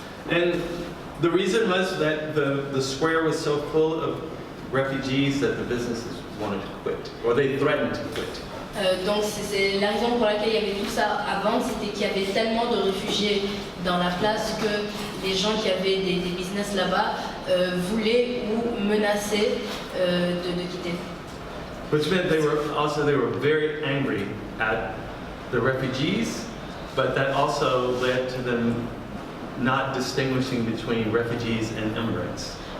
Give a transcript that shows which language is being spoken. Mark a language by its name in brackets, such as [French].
[English] And the reason was that the square was so full of refugees that the businesses wanted to quit, or they threatened to quit. [French] Donc c'est la raison pour laquelle il y avait tout ça avant, c'était qu'il y avait tellement de réfugiés dans la place que les gens qui avaient des business là-bas voulaient ou menaçaient de quitter. [English] Which meant they were very angry at the refugees, but that also led to them not distinguishing between refugees and immigrants.